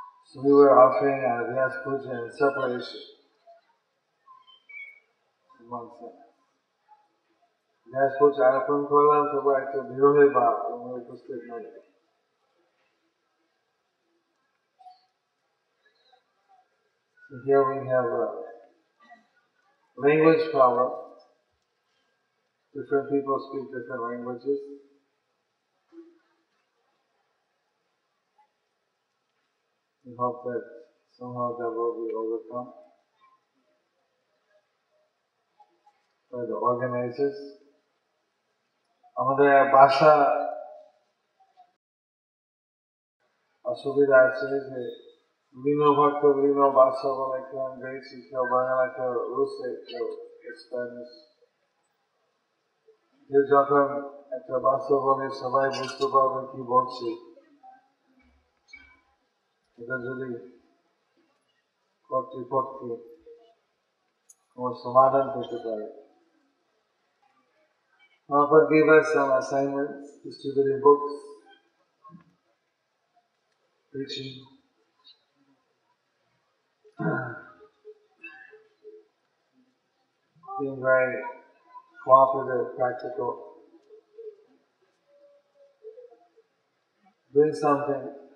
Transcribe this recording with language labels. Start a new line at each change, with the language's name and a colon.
English: So we were offering our Vyas Puja in separation.
Bangla: Vyas Puja arpan korlam, তবু একটা বিরোধী ভাব আমরা উপস্থিত নই।
English: So here we have a language problem. Different people speak different languages. We hope that somehow that will be overcome by the organizers.
Bangla: আমাদের ভাষা অসুবিধা আছে যে বিভিন্ন ভক্ত বিভিন্ন ভাষা বলে, কেউ ইংরেজি, কেউ বাংলা, কেউ রুশে, কেউ স্প্যানিশ। যে যখন একটা ভাষা বলে সবাই বুঝতে পারবে কি বলছি, এটা যদি কর্তৃপক্ষ কোনো সমাধান করতে পারে,
English: Prabhupada gave us some assignments, distributing books, preaching, being very cooperative, practical, doing something.